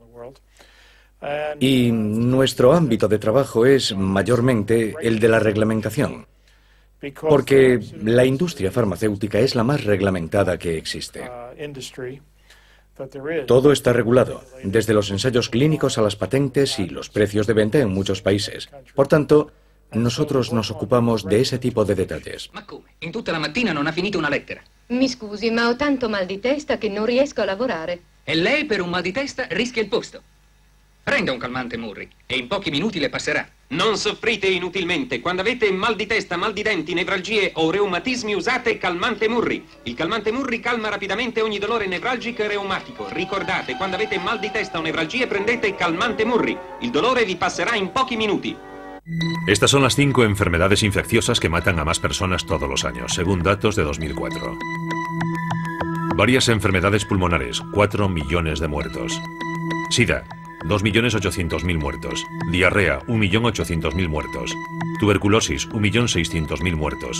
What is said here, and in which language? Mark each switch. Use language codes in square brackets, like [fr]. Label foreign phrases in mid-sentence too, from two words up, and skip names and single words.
[es] Y nuestro ámbito de trabajo es mayormente el de la reglamentación, porque la industria farmacéutica es la más reglamentada que existe. Todo está regulado, desde los ensayos clínicos a las patentes y los precios de venta en muchos países. Por tanto, nosotros nos ocupamos de ese tipo de detalles. [it] Ma come? In tutta la mattina non ha finito una lettera. Mi scusi, ma ho tanto mal di testa che non riesco a lavorare. E lei per un mal di testa rischia il posto. Prenda un calmante, Murray, e in pochi minuti le passerà. Non soffrite inutilmente. Quando avete mal di testa, mal di denti, nevralgie o reumatismi, usate calmante Murri. Il calmante Murri calma rapidamente ogni dolore nevralgico e reumatico. Ricordate, quando avete mal di testa o nevralgie, prendete calmante Murri. Il dolore vi passerà in pochi minuti. [es] Estas son las 5 enfermedades infecciosas que matan a más personas todos los años, según datos de 2004. Varias enfermedades pulmonares, 4 millones de muertos. SIDA, 2.800.000 muertos. Diarrea, 1.800.000 muertos. Tuberculosis, 1.600.000 muertos.